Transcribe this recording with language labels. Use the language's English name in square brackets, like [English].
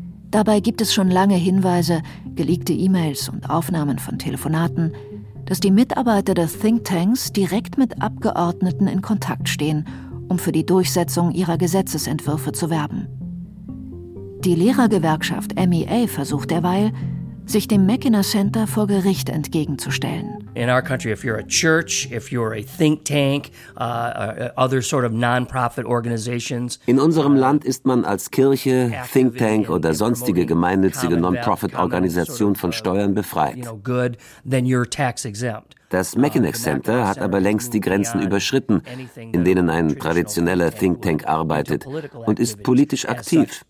[German] Dabei gibt es schon lange Hinweise, geleakte E-Mails und Aufnahmen von Telefonaten, dass die Mitarbeiter der Thinktanks direkt mit Abgeordneten in Kontakt stehen, um für die Durchsetzung ihrer Gesetzesentwürfe zu werben. Die Lehrergewerkschaft MEA versucht derweil, sich dem Mackinac Center vor Gericht entgegenzustellen. [English] In our country, if you're a church, if you're a think tank, other sort of non-profit organizations. [German] In unserem Land ist man als Kirche, Think Tank oder sonstige gemeinnützige Non-Profit-Organisation von Steuern befreit. [English] Then you're tax exempt. [German] Das Mackinac Center hat aber längst die Grenzen überschritten, in denen ein traditioneller Think Tank arbeitet und ist politisch aktiv.